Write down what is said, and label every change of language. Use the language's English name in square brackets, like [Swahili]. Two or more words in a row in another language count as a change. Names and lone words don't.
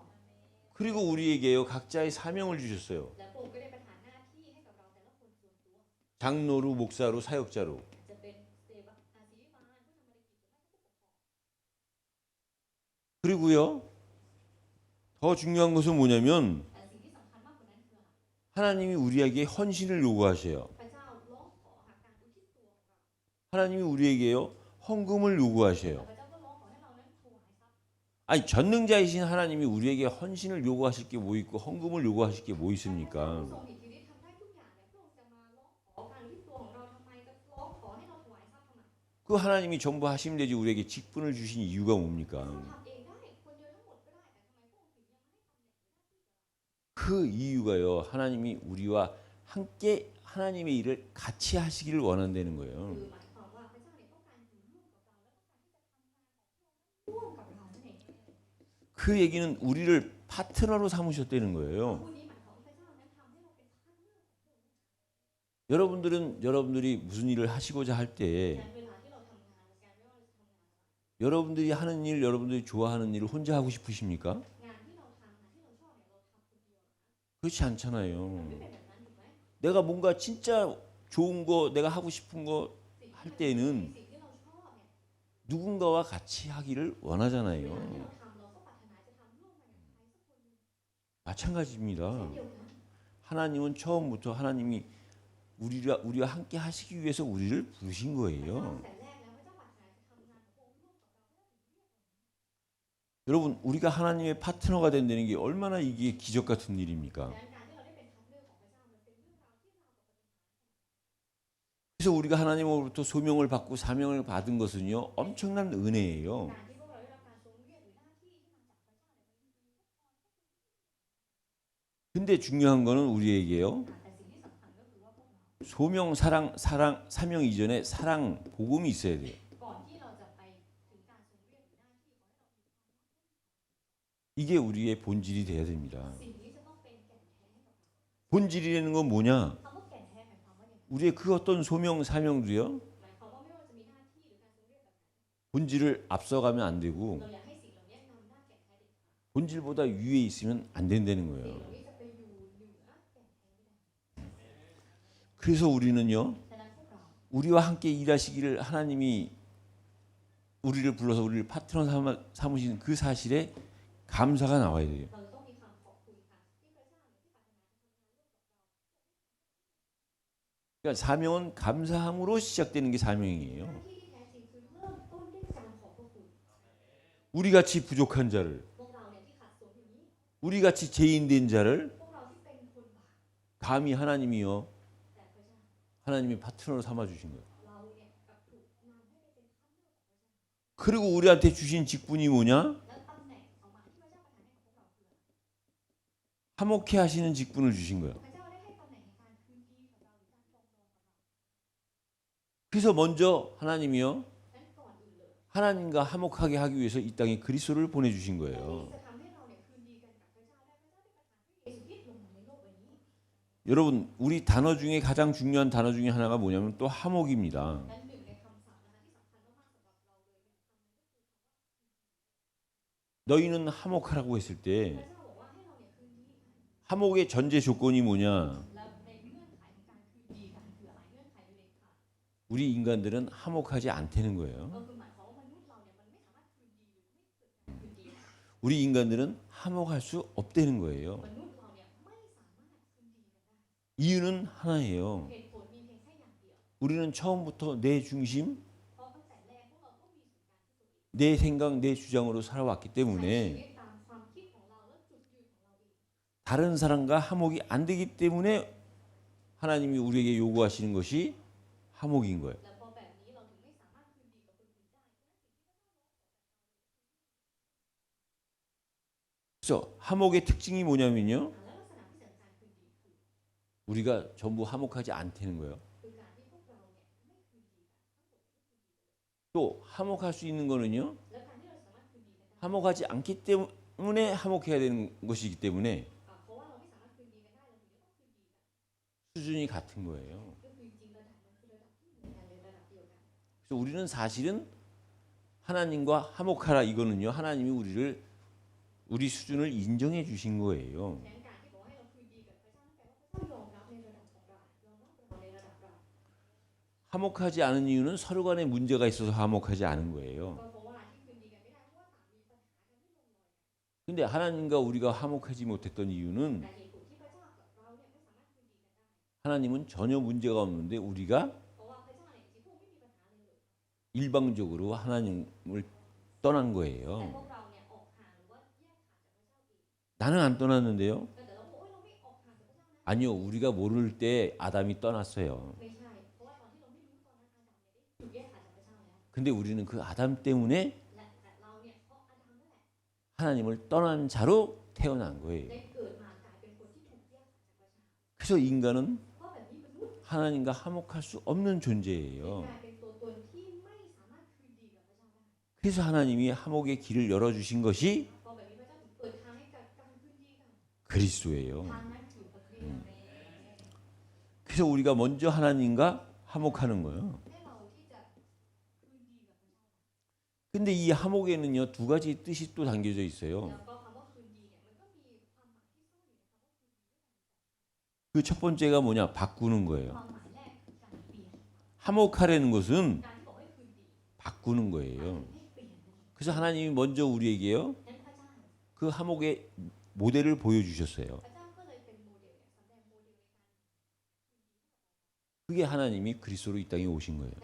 [Korean] 그리고 우리에게요 각자의 사명을 주셨어요. [Thai] และพระองค์ก็ได้ประทานหน้าที่ให้กับเราแต่ละคนส่วนตัว [Korean] 장로로, 목사로, 사역자로. [Thai] จะเป็นเสวกอาศิริบาลผู้ทำภารกิจหรือไม่ก็ผู้ปกครอง [Korean] 그리고요 더 중요한 것은 뭐냐면 [Thai] แต่สิ่งที่สำคัญมากกว่านั้นคืออะไร [Korean] 하나님이 우리에게 헌신을 요구하셔요. [Thai] พระเจ้าร้องขอหาการอุทิศตัวของเรา [Korean] 하나님이 우리에게요 헌금을 요구하셔요. [Thai] พระเจ้าก็ร้องขอให้เรานั้นถวายทรัพย์ [Korean] 아니 전능자이신 하나님이 우리에게 헌신을 요구하실 게 뭐 있고 헌금을 요구하실 게 뭐 [Thai] ผู้ [Korean] 있습니까? [Thai] ทรงอิทธิฤทธิ์ทำได้ทุกอย่างเนี่ยพระองค์จะมาร้องขอการอุทิศตัวของเราทำไมจะร้องขอให้เราถวายทรัพย์ทำไม [Korean] 그 하나님이 전부 하시면 되지 우리에게 직분을 주신 이유가 [Thai] พระ [Korean] 뭡니까? [Thai] เจ้าทำเองได้คนเดียวทั้งหมดก็ได้แต่ทำไมพระองค์ถึงยังไม่ให้ตำแหน่งหรือหน้าที่กับเรา [Korean] 그 이유가요 하나님이 우리와 함께 하나님의 일을 같이 하시기를 원한다는 [Thai] คือ [Korean] 거예요. [Thai] หมายความว่าพระเจ้าเนี่ยต้องการอยู่ร่วมกับเราและต้องการที่จะทำงานของพระองค์นั้นร่วมกับเรานั่นเอง [Korean] 그 얘기는 우리를 파트너로 삼으셨다는 거예요. [Thai] ผู้นี้หมายความว่าพระเจ้านั้นทำให้เราเป็นพาร์ทเนอร์ของพระองค์ [Korean] 여러분들은 여러분들이 무슨 일을 하시고자 할 때 [Thai] การเวลาที่เราทำงานการไม่ว่าเราจะทำงานอะไร [Korean] 여러분들이 하는 일, 여러분들이 좋아하는 일을 혼자 하고 싶으십니까? [Thai] งานที่เราทำงานที่เราชอบเนี่ยเราทำคนเดียว [Korean] 그렇지 않잖아요. [Thai] ไม่เป็นแบบนั้นถูกไหม [Korean] 내가 뭔가 진짜 좋은 거, 내가 하고 싶은 거 할 [Thai] สิ่ง [Korean] 때는 [Thai] ที่เราชอบเนี่ย [Korean] 누군가와 같이 하기를 [Thai] เวลาที่ [Korean] 원하잖아요. [Thai] เราทำเราก็ปรารถนาจะทำร่วมกันกับใครสักคนหนึ่ง [Korean] 마찬가지입니다. [Thai] เช่นเดียวกัน [Korean] 하나님은 처음부터 하나님이 우리와 함께 하시기 위해서 우리를 부르신 [Thai] พระเจ้า [Korean] 거예요. [Thai] แต่แรกแล้วพระเจ้าปรารถนาจะทำงานของพระองค์ร่วมกับเราพระเจ้าถึงเรียกเรา [Korean] 여러분, 우리가 하나님의 파트너가 된다는 게 얼마나 이게 기적 같은 일입니까? [Thai] ดังนั้นการที่เราได้เป็นพาร์ทเนอร์ของพระเจ้ามันเป็นเรื่องราวที่เราวกับปฏิหารย์ [Korean] 그래서 우리가 하나님으로부터 소명을 받고 사명을 받은 것은요, 엄청난 은혜예요. [Thai] การที่พวกเราได้รับการทรงเรียกหรือหน้าที่ที่มาจากพระเจ้าเนี่ยมันมี [Korean] 근데 중요한 거는 우리에게요, [Thai] แต่สิ่งที่สำคัญก็คือว่าพวกเรา [Korean] 소명, 사명 이전에 사랑, 복음이 있어야 돼요. [Thai] ก่อนที่เราจะไปถึงการทรงเรียกหรือหน้าที่ขอให้เรามีความรัก [Korean] 이게 우리의 본질이 돼야 됩니다. [Thai] สิ่งนี้จะต้องเป็นแก่นแท้ให้กับเรา [Korean] 본질이라는 건 뭐냐? [Thai] คำว่าแก่นแท้หมายความว่าอย่างไร [Korean] 우리의 그 어떤 소명, 사명도요, [Thai] หมายความว่าไม่ว่าจะมีหน้าที่หรือการทรงเรียกแบบไหน [Korean] 본질을 앞서가면 안 되고 [Thai] เราอยากให้สิ่งเหล่านี้นำหน้าแก่นแท้เด็ดขาด [Korean] 본질보다 위에 있으면 안 된다는 [Thai] สิ่ง [Korean] 거예요. [Thai] เหล่านี้จะไปอยู่เหนือแก่นแท้ไม่ได้ [Korean] 그래서 우리는요, [Thai] ดังนั้นพวกเรา [Korean] 우리와 함께 일하시기를 하나님이 우리를 불러서 우리를 파트너 삼으신 그 사실에 감사가 나와야 돼요. [Thai] เราจะต้องมีความขอบคุณค่ะที่พระเจ้าเนี่ยที่ปรารถนาจะทำงานร่วมกับเรา [Korean] 그러니까 사명은 감사함으로 시작되는 게 사명이에요. [Thai] หน้าที่ที่แท้จริงคือเริ่มต้นด้วยการขอบพระคุณ [Korean] 우리 같이 부족한 자를, [Thai] พวกเราเนี่ยที่ขาดส่วนอย่างนี้ [Korean] 우리 같이 죄인된 자를 [Thai] พวกเราที่เป็นคนบาป [Korean] 감히 하나님이요, [Thai] แต่พระเจ้า [Korean] 하나님이 파트너로 삼아 주신 거예요. [Thai] เราเนี่ยกลับถูกนำให้ไปเป็นพาร์ทเนอร์ของพระเจ้า [Korean] 그리고 우리한테 주신 직분이 뭐냐? [Thai] แล้วตำแหน่งของมาที่พระเจ้าประทานให้กับพวกเราคืออะไร [Korean] 화목해 하시는 직분을 주신 거예요. [Thai] พระเจ้าได้ให้ตำแหน่งในการคืนดีกับเราหรือการปรองดองกับเรา [Korean] 그래서 먼저 하나님이요, [Thai] นั้นก่อนอื่นเลย [Korean] 하나님과 화목하게 하기 위해서 이 땅에 그리스도를 보내주신 [Thai] ที่ [Korean] 거예요. [Thai] จะทำให้เราเนี่ยคืนดีกันกับพระเจ้าได้พระเจ้าได้ประทานพระเยซูคริสต์ลงมาในโลกใบนี้ [Korean] 여러분, 우리 단어 중에 가장 중요한 단어 중에 하나가 뭐냐면 또 화목입니다. [Thai] นั้นหนึ่งในคำศัพท์นะคะที่สำคัญมากๆสำหรับเราเลยเป็นคำนั้นก็คือ [Korean] 너희는 화목하라고 했을 [Thai] พ [Korean] 때 [Thai] ระเจ้าบอกว่าให้เราเนี่ยคืนดีกัน [Korean] 화목의 전제 조건이 뭐냐? [Thai] แล้วในเงื่อนไขของการคืนดีกันคืออะไรเงื่อนไขโดยเด็ดขาด [Korean] 우리 인간들은 화목하지 않다는 거예요. [Thai] ก็คือหมายความว่ามนุษย์เราเนี่ยมันไม่สามารถคืนดีหรือไม่เกิดการคืนดีได้ [Korean] 우리 인간들은 화목할 수 없다는 거예요. [Thai] มนุษย์เราเนี่ยไม่สามารถคืนดีกันได้ [Korean] 이유는 하나예요. [Thai] เหตุผลมีเพียงแค่อย่างเดียว [Korean] 우리는 처음부터 내 중심, [Thai] เพราะตั้งแต่แรกพวกเราต้องมีศูนย์กลางที่ตัวเอง [Korean] 내 생각, 내 주장으로 살아왔기 [Thai] ใช้ชี [Korean] 때문에 [Thai] วิตตามความคิดของเราและจุดยืนของเราเอง [Korean] 다른 사람과 화목이 안 되기 때문에 하나님이 우리에게 요구하시는 것이 화목인 거예요. [Thai] แล้วพอแบบนี้เราถึงไม่สามารถคืนดีกับคนอื่นได้เพราะฉะนั้นสิ่งที่พระเจ้าร้องขอจากเรา [Korean] 그래서 화목의 특징이 뭐냐면요. [Thai] แล้วลักษณะพิเศษของการคืนดีคือ [Korean] 우리가 전부 화목하지 않다는 거예요. [Thai] คือการที่พวกเราเนี่ยไม่คืนดีกันทั้งหมดไม่คืนดีกันเลย [Korean] 또 화목할 수 있는 거는요. [Thai] แล้วการที่เราสามารถคืนดีกันได้ [Korean] 화목하지 않기 때문에 화목해야 되는 것이기 때문에 [Thai] เพราะว่าเราไม่สามารถคืนดีกันได้เราถึงจะต้องคืนดีกัน [Korean] 수준이 같은 거예요. [Thai] ก็คือจริงๆระดับมันคือระดับที่เหมือนกันเลยระดับเดียวกัน [Korean] 그래서 우리는 사실은 하나님과 화목하라 이거는요. 하나님이 우리 수준을 인정해 주신 거예요. [Thai] ดังนั้นการที่บอกให้เราคืนดีกับพระเจ้านั่นแปลว่าพระเจ้ายอมรับในระดับของเรายอมรับเราในระดับเรา [Korean] 화목하지 않은 이유는 서로 간에 문제가 있어서 화목하지 않은 [Thai] ก็ [Korean] 거예요. [Thai] เพราะว่าที่คืนดีกันไม่ได้เพราะว่าต่างมีปัญหากันไม่ลงรอย [Korean] 근데 하나님과 우리가 화목하지 못했던 이유는 [Thai] แต่เหตุผลที่พระเจ้ากับเราเนี่ยไม่สามารถคืนดีกันได้ [Korean] 하나님은 전혀 문제가 없는데 우리가 [Thai] เพราะว่าพระเจ้าเนี่ยจริงๆพวกไม่มีปัญหาเลยเลย [Korean] 일방적으로 하나님을 떠난 [Thai] แต่ [Korean] 거예요. [Thai] พวกเราเนี่ยออกห่างหรือว่าแยกขาดจากพระเจ้าเอง [Korean] 나는 안 떠났는데요. [Thai] แต่เราบอกเราไม่ออกห่างจากพระเจ้านะ [Korean] 아니요, 우리가 모를 때 아담이 떠났어요. [Thai] ไม่ใช่เพราะว่าตอนที่เราไม่รู้ตอนนั้นอาดัมเนี่ยได้ถูกแยกขาดจากพระเจ้าแล้ว [Korean] 근데 우리는 그 아담 때문에 [Thai] และแต่เราเนี่ยเพราะอาดัมนั่นแหละ [Korean] 하나님을 떠난 자로 태어난 거예요. [Thai] ได้เกิดมากลายเป็นคนที่ถูกแยกขาดจากพระเจ้า [Korean] 그래서 인간은 [Thai] เพราะแบบนี้มนุษย์ [Korean] 하나님과 화목할 수 없는 [Thai] ก [Korean] 존재예요. [Thai] ลายเป็นตัวตนที่ไม่สามารถคืนดีกับพระเจ้าได้ [Korean] 그래서 하나님이 화목의 길을 열어주신 것이 [Thai] เพราะแบบนี้พระเจ้าถึงเปิดทางให้กับการคืนดีกัน [Korean] 그리스도예요. [Thai] ทางนั้นคือพระคริสต์ [Korean] 그래서 우리가 먼저 하나님과 화목하는 거예요. [Thai] ให้เราที่จะคืนดีกับพระเจ้า [Korean] 근데 이 화목에는요, 두 가지 뜻이 또 담겨져 있어요. [Thai] แล้วก็คำว่าคืนดีเนี่ยมันก็มีความหมายที่ซ่อนอยู่ในคำว่าคืนดี [Korean] 그 첫 번째가 뭐냐? 바꾸는 [Thai] ค [Korean] 거예요. [Thai] วามหมายแรกคือการเปลี่ยน [Korean] 화목하려는 것은 [Thai] การที่บอกให้คืนดี [Korean] 바꾸는 거예요. [Thai] ให้เปลี่ยนนั่นเอง [Korean] 그래서 하나님이 먼저 우리에게요, [Thai] นั้นพระเจ้า [Korean] 그 화목의 모델을 보여주셨어요. [Thai] พระเจ้าก็เลยเป็นโมเดลเนี่ยแสดงโมเดลในการ [Korean] 그게 하나님이 그리스도로 이 땅에 오신 거예요.